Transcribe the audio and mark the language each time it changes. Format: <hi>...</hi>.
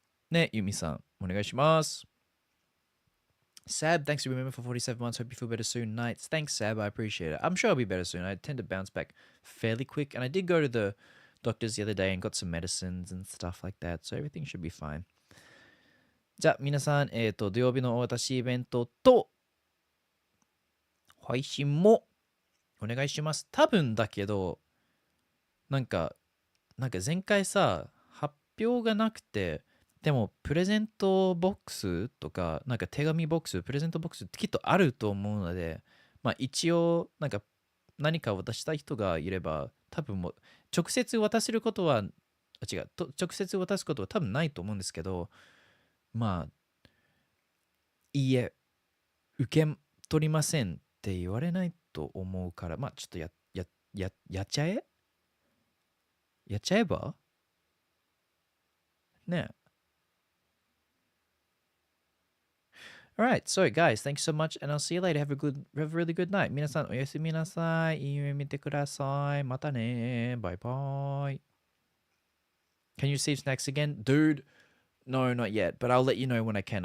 <ja>ね、ゆみさん、お願いします。</ja> <en>Sab, thanks for remembering for 47 months. Hope you feel better soon. Nights. Thanks, Sab. I appreciate it. I'm sure I'll be better soon. I tend to bounce back fairly quick. And I did go to the doctors the other day and got some medicines and stuff like that. So everything should be fine.</en> <ja>じゃあ、皆さん、土曜日のお渡しイベントと、配信もお願いします。多分だけど、なんか前回さ、発表がなくて、でもプレゼントボックスとか、なんか手紙ボックス、プレゼントボックスきっとあると思うので、まあ一応、なんか何か渡したい人がいれば、多分もう直接渡せることは、直接渡すことは多分ないと思うんですけど、まあ、いいえ、受け取りませんって言われないと思うから、まあちょっとややっちゃえやっちゃえばね。</ja> <en>All right, so guys, thanks so much, and I'll see you later. Have a really good night.</en> <ja>皆さんおやすみなさい。いい夢見てください。またね。</ja> <en>Bye bye. Can you receive snacks again? Dude, no, not yet, but I'll let you know when I can.</en>